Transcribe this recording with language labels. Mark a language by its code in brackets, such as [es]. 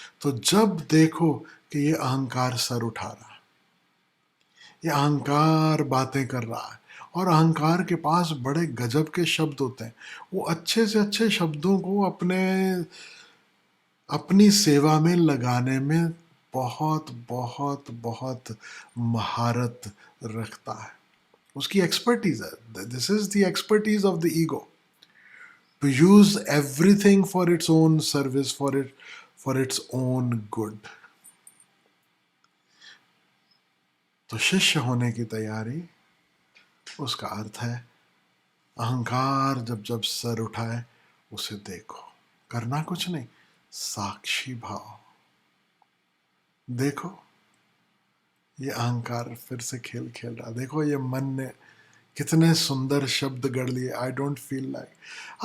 [hi] तो जब देखो कि ये अहंकार सर उठा रहा है, ये अहंकार बातें कर रहा है, और अहंकार के पास बड़े गजब के शब्द होते हैं, वो अच्छे से अच्छे शब्दों को अपनी सेवा में लगाने में बहुत बहुत बहुत महारत रखता है। उसकी एक्सपर्टीज है। [en] This is the expertise of the ego, to use everything for its own service, for its own good. [hi] तो शिष्य होने की तैयारी, उसका अर्थ है अहंकार जब जब सर उठाए उसे देखो, करना कुछ नहीं, साक्षी भाव। देखो ये अहंकार फिर से खेल खेल रहा, देखो ये मन ने कितने सुंदर शब्द गढ़ लिए, [en] I don't feel like.